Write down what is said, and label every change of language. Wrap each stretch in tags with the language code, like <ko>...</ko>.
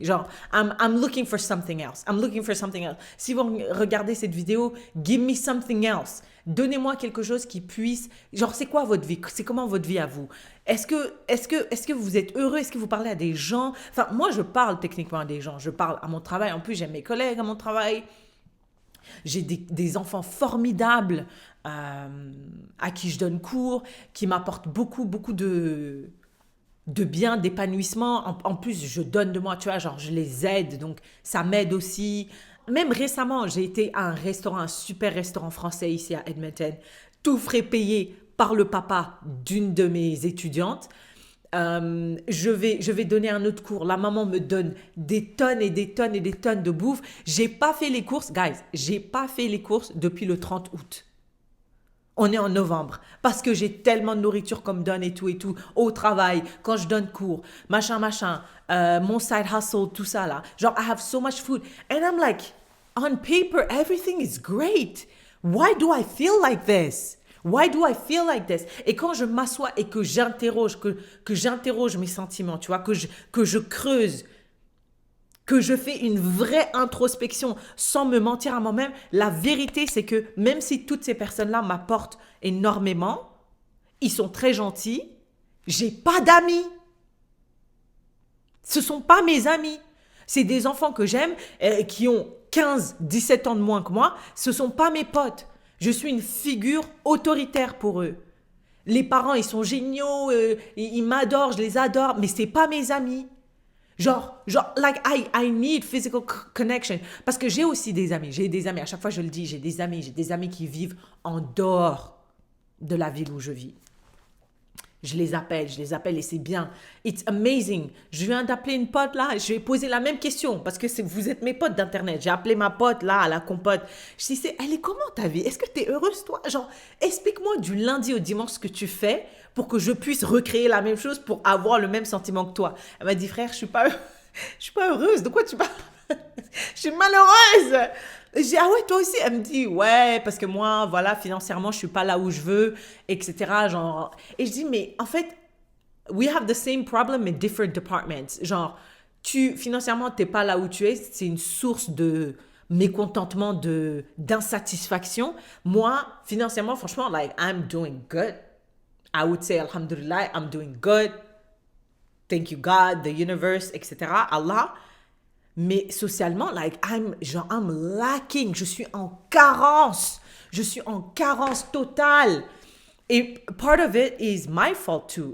<fr>Genre,</fr> <en>I'm looking for something else. I'm looking for something else.</en> <fr>Si vous regardez cette vidéo,</fr> <en>give me something else.</en> <fr>Donnez-moi quelque chose qui puisse... Genre, c'est quoi votre vie? C'est comment votre vie à vous? Est-ce que vous êtes heureux? Est-ce que vous parlez à des gens? Enfin, moi, je parle techniquement à des gens. Je parle à mon travail. En plus, j'aime mes collègues à mon travail. J'ai des enfants formidables à qui je donne cours, qui m'apportent beaucoup, beaucoup de bien, d'épanouissement. En plus, je donne de moi, tu vois, genre, je les aide. Donc, ça m'aide aussi. Même récemment, j'ai été à un restaurant, un super restaurant français ici à Edmonton, tout frais payé par le papa d'une de mes étudiantes. Je vais donner un autre cours. La maman me donne des tonnes et des tonnes et des tonnes de bouffe. J'ai pas fait les courses, guys. J'ai pas fait les courses depuis le 30 août. On est en novembre parce que j'ai tellement de nourriture comme donne et tout au travail, quand je donne cours, machin, mon side hustle, tout ça là. Genre,</fr> <en>I have so much food. And I'm like, on paper, everything is great. Why do I feel like this? Why do I feel like this?</en> <fr>Et quand je m'assois et que j'interroge, que j'interroge mes sentiments, tu vois, que je creuse, que je fais une vraie introspection sans me mentir à moi-même, la vérité, c'est que même si toutes ces personnes-là m'apportent énormément, ils sont très gentils, j'ai pas d'amis. Ce sont pas mes amis. C'est des enfants que j'aime, qui ont 15, 17 ans de moins que moi. Ce sont pas mes potes. Je suis une figure autoritaire pour eux. Les parents, ils sont géniaux, ils m'adorent, je les adore, mais c'est pas mes amis. Genre,</fr> <en>like, I need physical connection.</en> <fr>Parce que j'ai aussi des amis. J'ai des amis, à chaque fois je le dis, j'ai des amis qui vivent en dehors de la ville où je vis. Je les appelle et c'est bien.</fr> <en>It's amazing.</en> <fr>Je viens d'appeler une pote là, je vais poser la même question parce que vous êtes mes potes d'internet. J'ai appelé ma pote là, à la compote. Je dis, elle est comment ta vie? Est-ce que tu es heureuse toi? Genre, explique-moi du lundi au dimanche ce que tu fais pour que je puisse recréer la même chose pour avoir le même sentiment que toi. Elle m'a dit, frère, je suis pas heureuse. De quoi tu parles? Je suis malheureuse. J'ai dit, ah ouais, toi aussi? Elle me dit, ouais, parce que moi, voilà, financièrement, je suis pas là où je veux, etc. Genre, et je dis, mais en fait,</fr> <en>we have the same problem in different departments.</en> <fr>Genre, financièrement, t'es pas là où tu es, c'est une source de mécontentement, d'insatisfaction. Moi, financièrement, franchement,</fr> <en>like, I'm doing good. I would say, alhamdulillah, I'm doing good. Thank you, God, the universe, etc. Allah.</en> <fr>Mais socialement,</fr> <en>like, I'm lacking.</en> <fr>Je suis en carence. Je suis en carence totale.</fr> <en>Et part of it is my fault too.</en>